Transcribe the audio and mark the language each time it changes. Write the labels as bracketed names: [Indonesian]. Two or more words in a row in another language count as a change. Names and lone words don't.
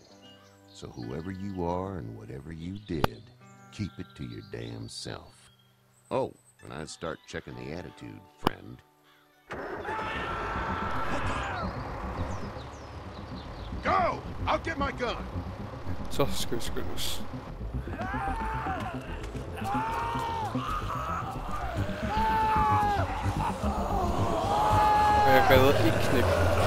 [English] So whoever you are and whatever you did, keep it to your damn self. Oh, and I'd start checking the attitude, friend. Go! I'll get my gun! [Danish] Så skal vi skynde os. Og jeg redder ikke knæk.